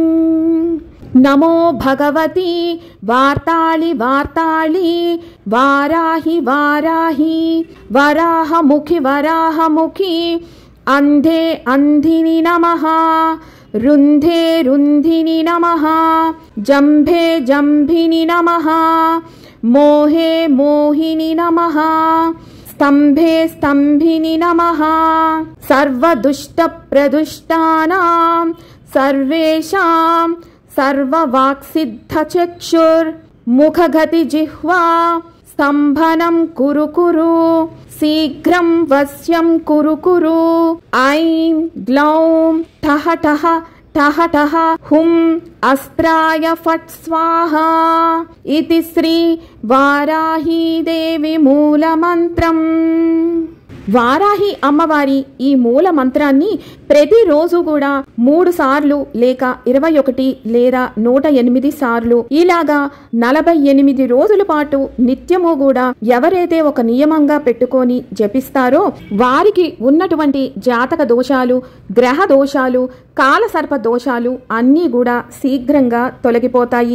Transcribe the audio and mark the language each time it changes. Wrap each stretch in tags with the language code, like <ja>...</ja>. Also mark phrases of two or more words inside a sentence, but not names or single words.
<sa>नमो भगवति वार्ताळि वार्ताळि वाराहि वाराहि वराहमुखि वराहमुखि अन्धे अन्धिनि नमः. रुन्धे रुन्धिनि नमः. जम्भे जम्भिनि नमः मोहे मोहिनि नमः. स्तंभे स्तंभिनि नमः. सर्वदुष्ट प्रदुष्टानां सर्वेषां सर्ववाक्सिद्धचक्षुर् मुखगति जिह्वा स्तंभनं कुरु कुरु शीघ्रं वश्यं कुरु कुरु. ऐं ग्लौं ठः ठः ठः ठः हुं अस्त्राय फट् स्वाहा इति श्री वाराहीदेवी मूलमन्त्रं.</sa> <te>వారాహి అమ్మవారి ఈ మూల మంత్రాన్ని ప్రతిరోజు కూడా 3 సార్లు లేక 21 లేదా 108 సార్లు ఇలాగా 48 రోజుల పాటు నిత్యము కూడా ఎవరైతే ఒక నియమంగా పెట్టుకొని జపిస్తారో వారికి ఉన్నటువంటి జాతక దోషాలు, గ్రహ దోషాలు, కాలసర్ప దోషాలు అన్నీ కూడా శీఘ్రంగా తొలగిపోతాయి.</te>